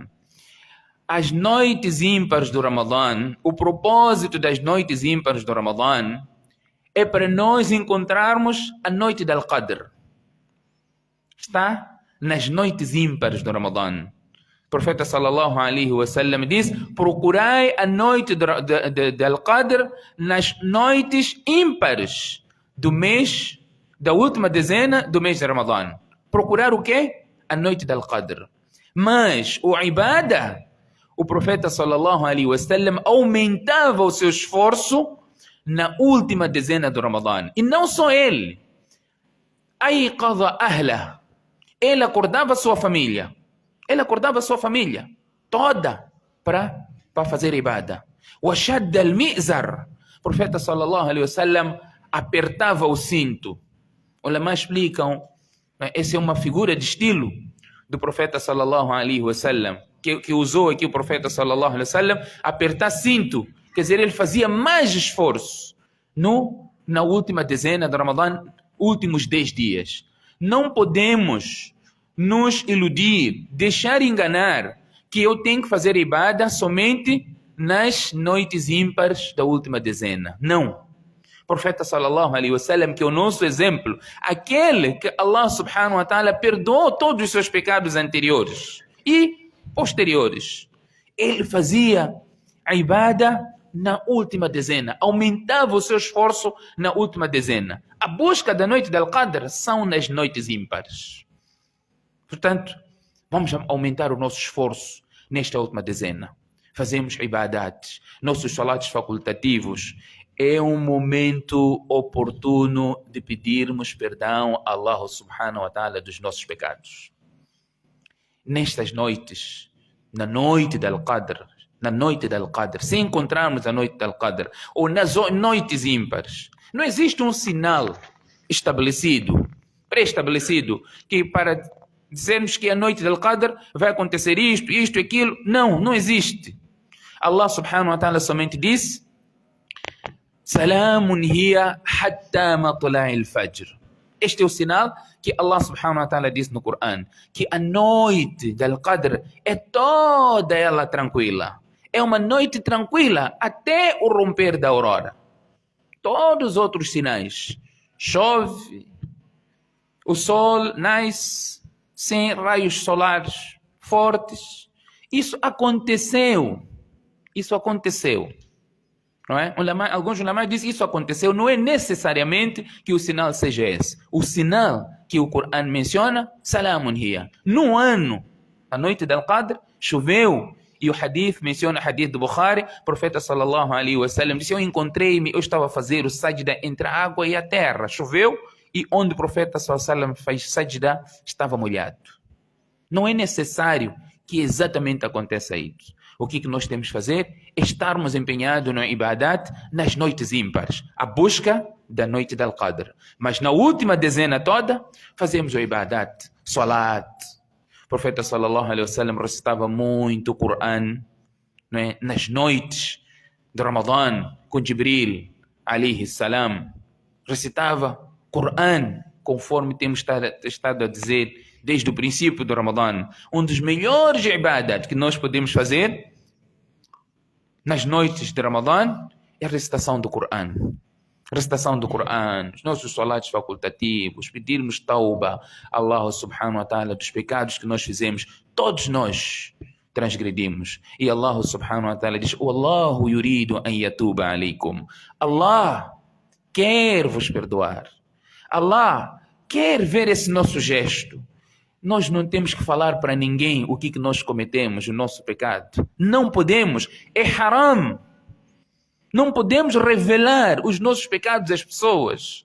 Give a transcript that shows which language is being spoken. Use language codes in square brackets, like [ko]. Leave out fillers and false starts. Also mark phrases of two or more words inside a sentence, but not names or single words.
[pt] As noites ímpares do Ramadã, o propósito das noites ímpares do Ramadã é para nós encontrarmos a noite del Qadr. Está nas noites ímpares do Ramadã. O profeta [ar] صلى الله عليه وسلم [pt] diz: procurai a noite del Qadr nas noites ímpares do mês, da última dezena do mês de Ramadã. Procurar o quê? A noite del Qadr. Mas o ibada, o profeta [ar] صلى الله عليه وسلم [pt] aumentava o seu esforço na última dezena do Ramadã. E não só ele. [ar] أيقظ أهله. [pt] Ele acordava a sua família. Ele acordava a sua família toda para fazer ibada. [ar] وشد المئزر. [pt] O profeta [ar] صلى الله عليه وسلم [pt] apertava o cinto. Ulama explicam, essa é uma figura de estilo do profeta [ar] صلى الله عليه وسلم, [pt] que usou aqui o profeta [ar] صلى الله عليه وسلم, [pt] apertar cinto. Quer dizer, ele fazia mais esforço na última dezena de Ramadã, últimos 10 dias. Não podemos nos iludir, deixar enganar que eu tenho que fazer ibada somente nas noites ímpares da última dezena. Não. O profeta [ar] صلى الله عليه وسلم, [pt] que é o nosso exemplo, aquele que [ar] الله سبحانه وتعالى [pt] perdoou todos os seus pecados anteriores e posteriores, ele fazia a ibada na última dezena, aumentava o seu esforço na última dezena. A busca da noite del Qadr são nas noites ímpares. Portanto, vamos aumentar o nosso esforço nesta última dezena. Fazemos ibadat, nossos salatos facultativos. É um momento oportuno de pedirmos perdão a [ar] الله سبحانه وتعالى [pt] dos nossos pecados. Nestas noites, na noite del Qadr, se encontrarmos a noite del Qadr, ou nas noites ímpares, não existe um sinal estabelecido, pré-estabelecido, que para dizermos que a noite del Qadr vai acontecer isto, aquilo. Não existe. [ar] الله سبحانه وتعالى [pt] somente disse: [ar] سلام هي حتى مطلع الفجر. [pt] Este é o sinal que [ar] الله سبحانه وتعالى [pt] diz no Corão, que a noite del Qadr é toda ela tranquila. É uma noite tranquila até o romper da aurora. Todos os outros sinais, chove, o sol nasce sem raios solares fortes. Isso aconteceu. Não é? Alguns ulamás dizem que isso aconteceu. Não é necessariamente que o sinal seja esse. O sinal que o Corão menciona, [ar] سلام هي. [pt] No ano, a noite del Qadr, choveu. E o hadith menciona o hadith do Bukhari. O profeta [ar] صلى الله عليه وسلم [pt] disse: eu estava a fazer o sajda entre a água e a terra. Choveu e onde o profeta [ar] صلى الله عليه وسلم [pt] faz sajda estava molhado. Não é necessário que exatamente aconteça isso. O que nós temos que fazer é estarmos empenhados no ibadat nas noites ímpares, a busca da noite del Qadr. Mas na última dezena toda, fazemos o ibadat, salat. O profeta [ar] صلى الله عليه وسلم [pt] recitava muito o Corão, não é? Nas noites de Ramadã, com Jibril [ar] عليه السلام. [pt] Recitava Corão, conforme temos estado a dizer desde o princípio do Ramadã. Um dos melhores ibadat que nós podemos fazer nas noites de Ramadã é a recitação do Corão. Recitação do Corão, os nossos salatos facultativos, pedirmos tauba a [ar] الله سبحانه وتعالى [pt] dos pecados que nós fizemos. Todos nós transgredimos. E [ar] الله سبحانه وتعالى [pt] diz: [ar] والله يريد أن يتوب عليكم. [pt] Allah quer vos perdoar. Allah quer ver esse nosso gesto. Nós não temos que falar para ninguém o que nós cometemos, o nosso pecado. Não podemos, é haram. Não podemos revelar os nossos pecados às pessoas.